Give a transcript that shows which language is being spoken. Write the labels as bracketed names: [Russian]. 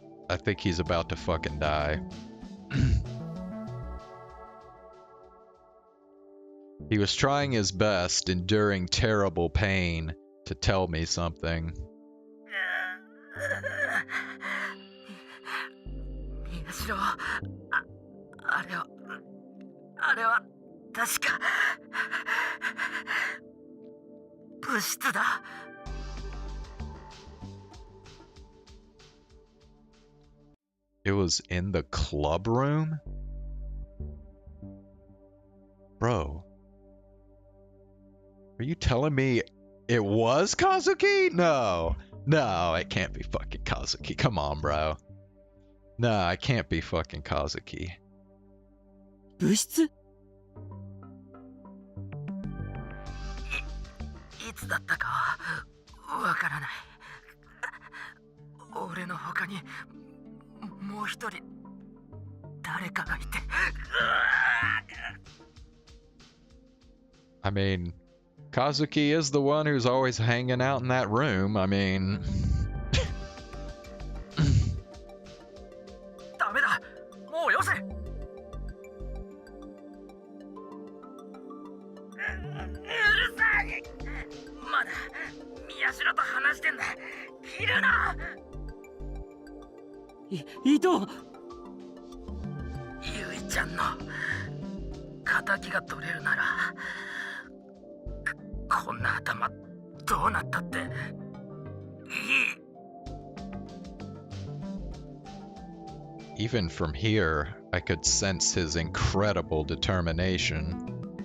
[English] I think he's about to fucking die. He was trying his best, enduring terrible pain, to tell me something. [Japanese] 宮代、あれは確か物質だ。 [English] It was in the club room? Bro. Are you telling me it was Kazuki? No. No, it can't be fucking Kazuki. Come on, bro. No, I can't be fucking Kazuki. [Japanese] 物質？いつだったかわからない。俺の他にもう一人誰かがいて。 [English] I mean, Kazuki is the one who's always hanging out in that room. I mean... [Japanese] ダメだ。もうよせ。うるさい。まだ宮代と話してんだ。切るな。伊藤。ゆいちゃんの仇が取れるなら、こんな頭どうなったっていい。 [English] Even from here, I could sense his incredible determination.